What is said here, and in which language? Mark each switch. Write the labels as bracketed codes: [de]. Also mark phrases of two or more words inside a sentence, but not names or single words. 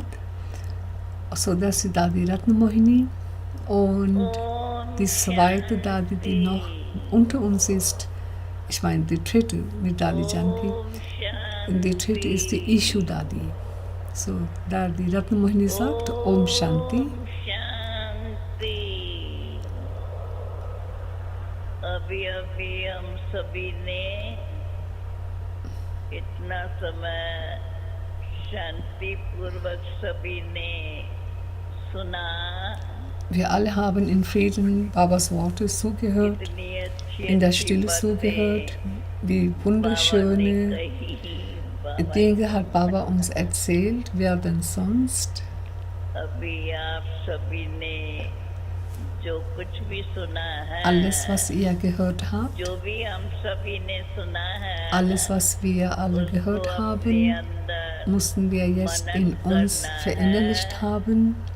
[de] So, das ist Dadi Ratna Mohini. Und die zweite Dadi, die noch unter uns ist, ich meine die dritte mit Dadi Janki. Und die dritte ist die Ishu Dadi. So, Dadi Ratna Mohini sagt [hi] Om Shanti. अभी अभी हम सभी ने इतना समय शांति पूर्वक सभी ने सुना. [de] Wir alle haben in Frieden Babas Worte zugehört, in der Stille zugehört, wie wunderschöne Dinge hat Baba uns erzählt, wer denn sonst? Alles, was ihr gehört habt, alles, was wir alle gehört haben, mussten wir jetzt in uns verinnerlicht haben.